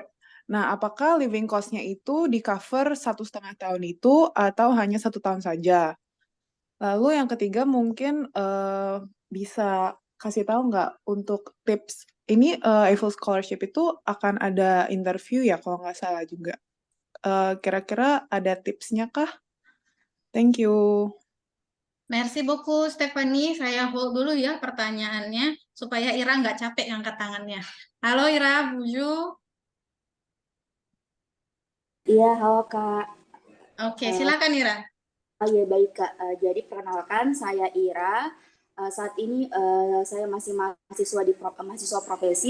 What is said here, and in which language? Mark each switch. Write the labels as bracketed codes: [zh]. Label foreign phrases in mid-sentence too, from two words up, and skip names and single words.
[id] Nah, apakah [en] living cost- [id] nya itu di cover 1,5 tahun itu atau hanya 1 tahun saja? Lalu yang ketiga mungkin bisa kasih tahu nggak untuk tips ini Eiffel Scholarship itu akan ada interview ya kalau nggak salah juga. Kira-kira ada tipsnya kah? [en] Thank you. [fr] Merci beaucoup Stefani. [id] Saya hold dulu ya pertanyaannya supaya Ira nggak capek angkat tangannya. Halo Ira, Buju. Iya, halo Kak. Oke, silakan Ira. Ya baik Kak. Jadi perkenalkan saya Ira. Saat ini saya masih mahasiswa profesi.